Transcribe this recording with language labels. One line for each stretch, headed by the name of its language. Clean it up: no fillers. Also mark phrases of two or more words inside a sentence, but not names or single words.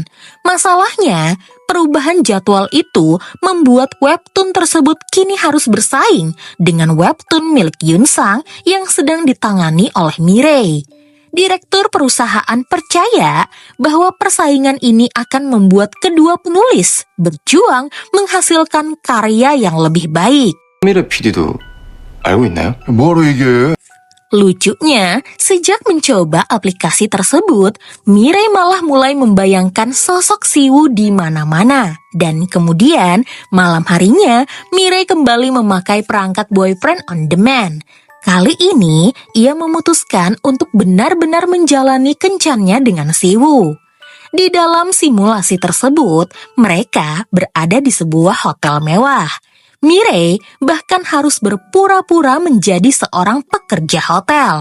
Indonesian: Masalahnya, perubahan jadwal itu membuat webtoon tersebut kini harus bersaing dengan webtoon milik Yunsang yang sedang ditangani oleh Mirei. Direktur perusahaan percaya bahwa persaingan ini akan membuat kedua penulis berjuang menghasilkan karya yang lebih baik.
Korean: 미래 PD도 알고 있나요? 뭐하러 얘기해?
Indonesian: Lucunya, sejak mencoba aplikasi tersebut, Mirei malah mulai membayangkan sosok Siwoo di mana-mana. Dan kemudian, malam harinya, Mirei kembali memakai perangkat
English: boyfriend on demand.
Indonesian: Kali ini, ia memutuskan untuk benar-benar menjalani kencannya dengan Siwoo. Di dalam simulasi tersebut, mereka berada di sebuah hotel mewah. Mirei bahkan harus berpura-pura menjadi seorang pekerja hotel.